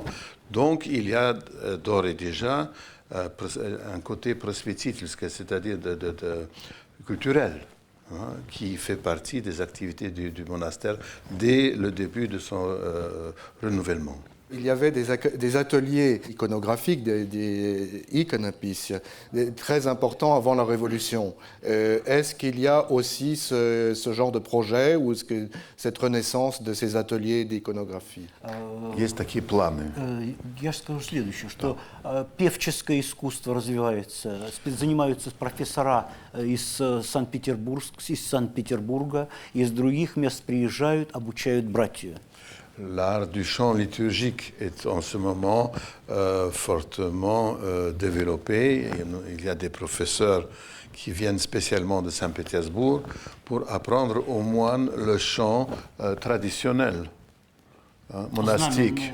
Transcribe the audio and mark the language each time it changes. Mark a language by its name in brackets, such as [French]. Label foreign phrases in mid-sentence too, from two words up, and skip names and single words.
[French] Donc il y a d'ores et déjà un côté prospétitique, c'est-à-dire culturel, hein, qui fait partie des activités du monastère dès le début de son renouvellement. Il y avait des ateliers iconographiques, des iconopis, très importants avant la Révolution. Est-ce qu'il y a aussi ce genre de projet ou cette renaissance de ces ateliers d'iconographie? [Russian] Есть такие планы. Я скажу следующее, что певческое искусство развивается, занимаются профессора из Санкт-Петербурга, из других мест приезжают, обучают братью. [French] L'art du chant liturgique est en ce moment fortement développé. Il y a des professeurs qui viennent spécialement de Saint-Pétersbourg pour apprendre aux moines le chant traditionnel, monastique.